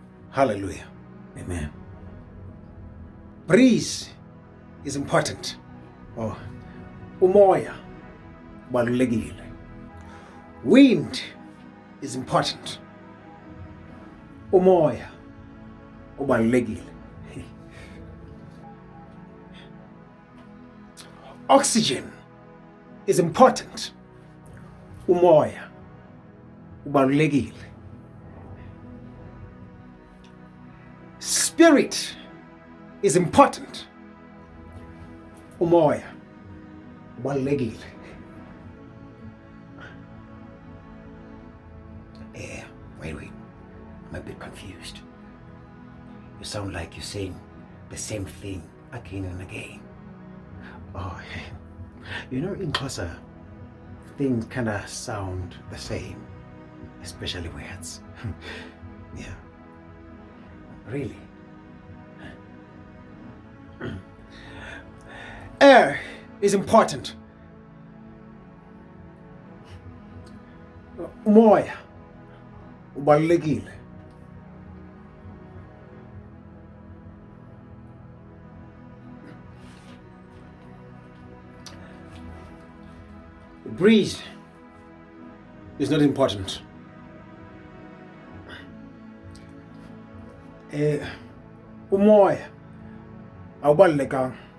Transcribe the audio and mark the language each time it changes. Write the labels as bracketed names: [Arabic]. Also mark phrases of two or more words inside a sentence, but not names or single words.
[English] Hallelujah. Amen. Breeze is important. [Xhosa] Oh, umoya ubalulekile. [English] Wind is important. [Xhosa] Umoya ubalulekile. [English] Oxygen is important. [Xhosa] Umoya ubalulekile. [English] Spirit is important. [Xhosa] Umoya ubalulekile. [English] Wait. I'm a bit confused. You sound like you're saying the same thing again and again. Oh, in Xhosa, things kind of sound the same, especially words. Yeah. Really? Air is important. [Xhosa] Umoya ubalulekile. [English] Breeze is not important. [Xhosa] Umoya awubalulekanga.